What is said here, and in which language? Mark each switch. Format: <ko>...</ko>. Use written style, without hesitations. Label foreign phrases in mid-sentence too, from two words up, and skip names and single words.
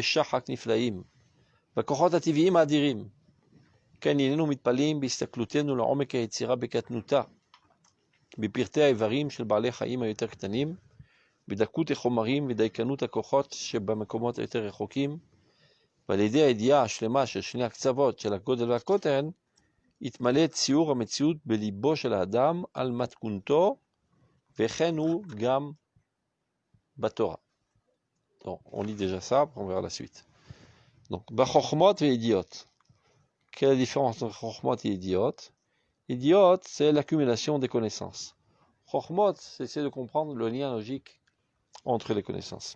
<he>שחק נפלאים, והכוחות הטבעיים האדירים, כן הננו מתפלאים בהסתכלותנו לעומק היצירה בקטנותה, בפרטי האיברים של בעלי חיים היותר קטנים, בדקות החומרים ודייקנות הכוחות שבמקומות היותר רחוקים, ועל ידי הידיעה השלמה של שני הקצוות של הגודל והקוטן, יתמלא ציור המציאות בליבו של האדם על מתכונתו, וכן הוא גם בתורה.</he> <fr>Donc, on lit déjà ça, on verra la suite. Donc, Chokhmot et Idiot. Quelle est la différence entre Chokhmot et Idiot? Idiot, c'est l'accumulation des connaissances. Chokhmot, c'est essayer de comprendre le lien logique entre les connaissances.</fr>